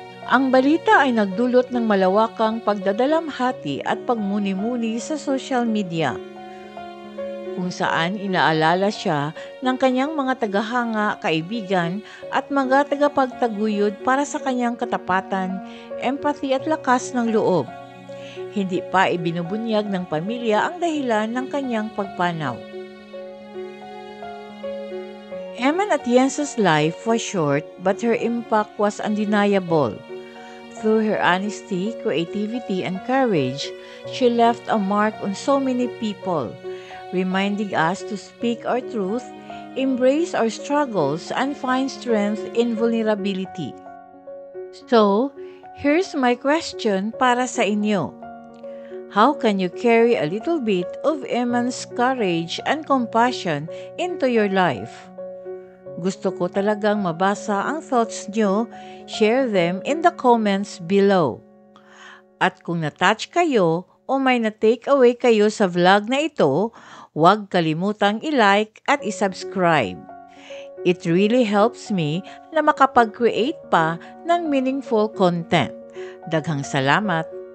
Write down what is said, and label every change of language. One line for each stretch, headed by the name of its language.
Filipino: Ang balita ay nagdulot ng malawakang pagdadalamhati at pagmuni-muni sa social media, kung saan inaalala siya ng kanyang mga tagahanga, kaibigan at mga tagapagtaguyod para sa kanyang katapatan, empathy at lakas ng loob. Hindi pa ibinubunyag ng pamilya ang dahilan ng kanyang pagpanaw.
English: Eman Atienza's life was short, but her impact was undeniable. Through her honesty, creativity, and courage, she left a mark on so many people, reminding us to speak our truth, embrace our struggles, and find strength in vulnerability. So, here's my question
Filipino: para sa inyo.
English: How can you carry a little bit of Eman's courage and compassion into your life?
Filipino: Gusto ko talagang mabasa ang thoughts nyo.
English: Share them in the comments below.
Filipino: At kung na-touch kayo o may na-take away kayo sa vlog na ito, huwag kalimutang i-like at i-subscribe.
English: It really helps me
Filipino: na makapag-create pa ng
English: meaningful content.
Cebuano: Daghang salamat!